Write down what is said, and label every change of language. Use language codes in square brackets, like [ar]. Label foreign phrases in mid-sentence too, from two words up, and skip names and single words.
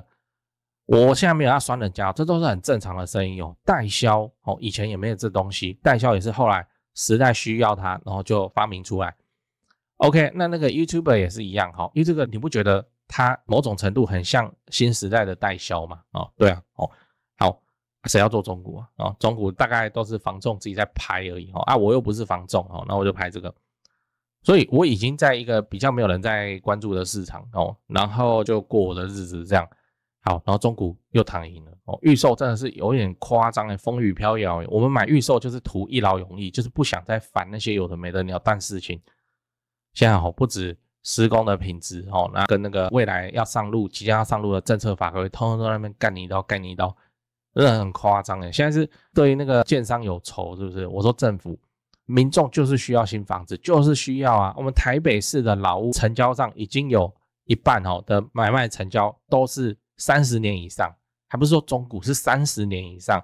[zh] 我現在沒有要酸人家，這都是很正常的生意代銷以前也沒有這東西，代銷也是後來時代需要它，然後就發明出來。OK， 那個 YouTuber 也是一樣YouTuber 你不覺得它某種程度很像新時代的代銷嗎？對啊好，誰要做中古中古大概都是房仲自己在拍而已我又不是房仲那我就拍這個，所以我已經在一個比較沒有人在關注的市场然後就過我的日子這樣。好，然後中古又躺贏了預售真的是有點誇張風雨飄搖我們買預售就是圖一勞永逸，就是不想再煩那些有的沒的鳥蛋事情。現在不止施工的品質那跟那個未來要上路即將要上路的政策法規通通都在那邊幹你一刀真的很誇張現在是對於那個建商有仇是不是？我說政府民眾就是需要新房子，就是需要我們台北市的老屋成交上已經有一半的買賣成交都是30年以上，還不是說中古，是30年以上。